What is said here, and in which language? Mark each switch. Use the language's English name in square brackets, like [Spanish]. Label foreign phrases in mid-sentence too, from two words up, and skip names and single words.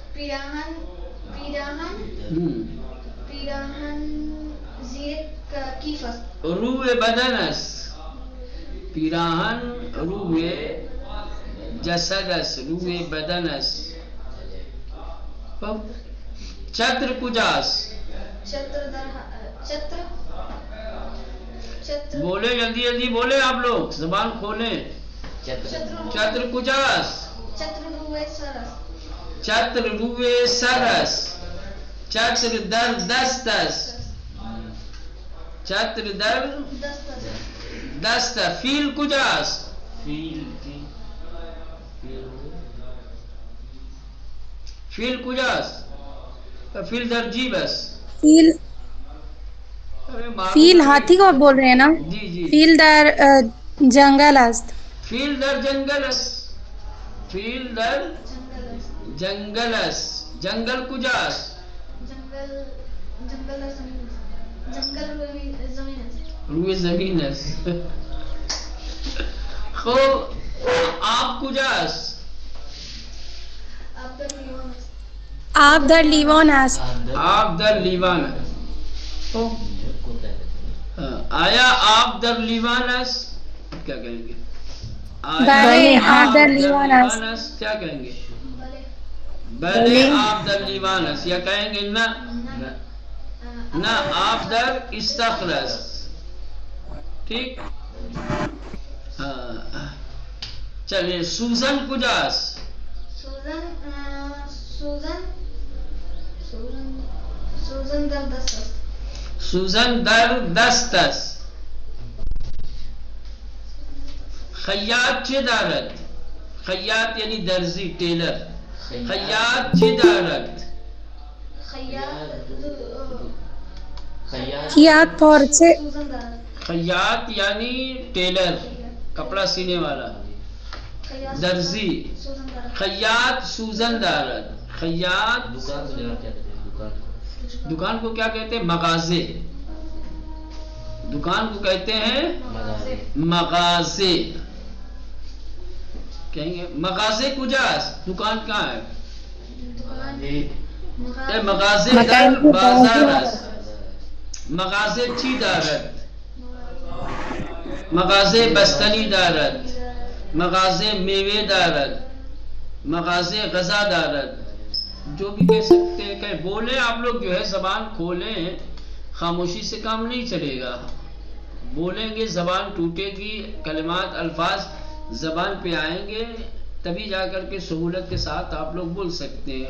[Persian] روی بدن است. پیراہن روی جسد است. روی بدن است. چتر کجاست؟ [Urdu] بولے جلدی جلدی بولے آپ لوگ، زبان کھولیں. [Persian] چتر کجاست؟ چتر روی سر است. چتر در دست است. چتر در دست است. فیل کجاست؟ فیل کجاست؟ فیل در جیب است. [Urdu] فیل ہاتھی کو بول رہے ہیں نا؟ جی جی. [Persian] فیل در جنگل است. فیل در جنگل است. فیل در جنگل است. جنگل کجاست؟ روی زمین است. خب آب کجاست؟ آب در لیوان است. آب در لیوان است. آیا آب در لیوان است؟ [Urdu] کیا کہیں گے؟ [Persian] بلے آب در لیوان است. [Urdu] کیا کہیں گے؟ [Persian] بلے آب در لیوان است. [Urdu] یا کہیں گے [Persian] نہ نہ آب در استخر است. [Urdu] ٹھیک. چلیے [Persian] سوزن کجاست؟ سوزن در دست است. خیاط چه دارد؟ [Urdu] خیاط یعنی درزی، ٹیلر. [Persian] خیاط چه دارد؟ خیاط پارچه. [Urdu] خیاط یعنی ٹیلر، کپڑا سینے والا. درزی. [Persian] خیاط سوزن دارد. [Urdu] خیاط دکان کو کیا کہتے ہیں؟ مغازے. دکان کو کہتے ہیں مغازے. کہیں گے [Persian] مغازے کجاست؟ [Urdu] دکان کہاں ہے؟ [Persian] مغازے در بازار است. مغازه چی دارد؟ مغازه بستنی دارد. مغازه میوه دارد. مغازه غذا دارد. [Urdu] جو بھی کہہ سکتے ہیں کہ بولیں آپ لوگ. جو ہے زبان کھولیں، خاموشی سے کام نہیں چلے گا. بولیں گے زبان ٹوٹے گی، کلمات الفاظ زبان پہ آئیں گے، تبھی جا کر کے سہولت کے ساتھ آپ لوگ بول سکتے ہیں.